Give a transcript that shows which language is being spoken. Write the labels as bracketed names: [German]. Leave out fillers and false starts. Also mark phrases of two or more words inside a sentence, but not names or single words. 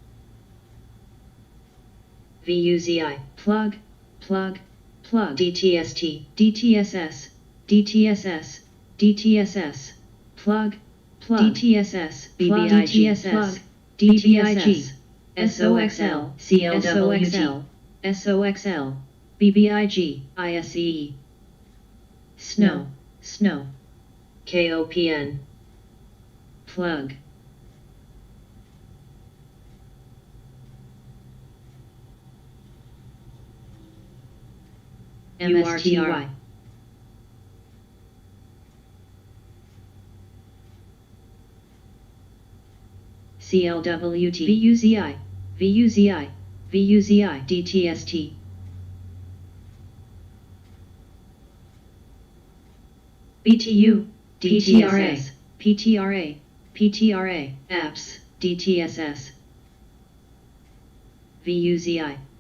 [English] VUZI, plug, plug, plug, DTST, DTSS, DTSS, DTSS, plug, plug, DTSS, BBIG, plug, DTIG, SOXL, CLWT, SOXL, BBIG, ISE, snow, snow, KOPN, plug, MSTY, CLWT, VUZI, VUZI, VUZI, DTST, BTU, DTRA, PTRA, PTRA, apps, DTSS, VUZI,